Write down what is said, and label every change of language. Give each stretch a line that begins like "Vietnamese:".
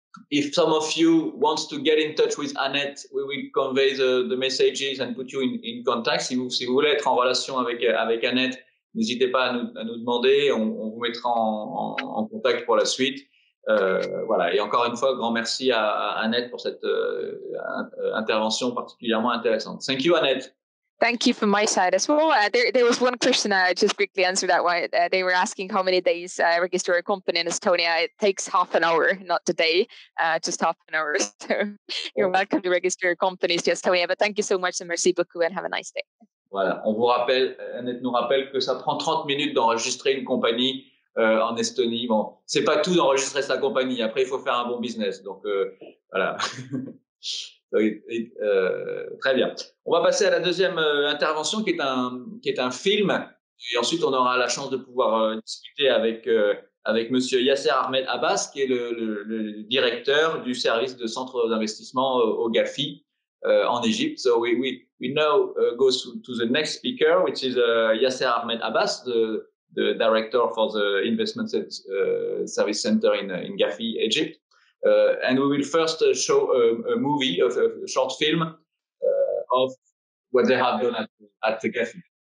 English: If some of you wants to get in touch with Annette, we will convey the messages and put you in contact.
French: Si vous voulez être en relation avec Annette, n'hésitez pas à nous demander. On vous mettra en contact pour la suite. Voilà. Et encore une fois, grand merci à Annette pour cette intervention particulièrement intéressante.
English: Thank you, Annette. Thank you from my side as well. There was one question I just quickly answered that one. They were asking how many days register a company in Estonia. It takes half an hour, not a day, just half an hour. So you're welcome to register a company in Estonia. But thank you so much and
French: merci beaucoup
English: and have a nice day.
French: Voilà, on vous rappelle, Annette nous rappelle que ça prend 30 minutes d'enregistrer une compagnie en Estonie. Bon, c'est pas tout d'enregistrer sa compagnie. Après, il faut faire un bon business. Donc voilà. Très bien. On va passer à la deuxième intervention qui est un film, et ensuite on aura la chance de pouvoir discuter avec monsieur Yasser Ahmed Abbas, qui est le directeur du service de centre d'investissement au GAFI en Égypte.
English: So we now go to the next speaker, which is Yasser Ahmed Abbas, the director for the investment service center in GAFI, Egypt. And we will first show a movie, a short film of what they have done at the GAFI.